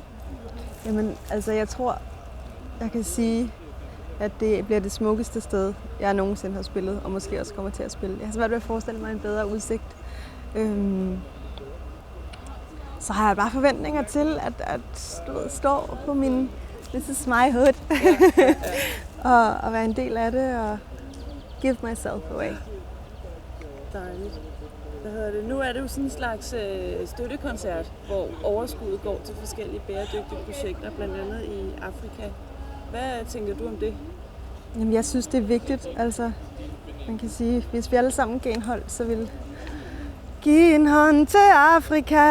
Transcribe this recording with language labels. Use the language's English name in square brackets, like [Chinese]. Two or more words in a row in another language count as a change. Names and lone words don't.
[Danish] Jamen, altså jeg tror, jeg kan sige, at det bliver det smukkeste sted, jeg nogensinde har spillet, og måske også kommer til at spille. Jeg har svært ved at forestille mig en bedre udsigt. Så har jeg bare forventninger til at stå på min [English] This is my hood, [Danish] og være en del af det, og [English] give myself away. [Danish] Dejligt. Nu er det jo sådan en slags støttekoncert, hvor overskuddet går til forskellige bæredygtige projekter, blandt andet i Afrika. Hvad tænker du om det? Jamen, jeg synes, det er vigtigt. Altså, man kan sige, hvis vi alle sammen gav en hånd, så ville give en hånd til Afrika.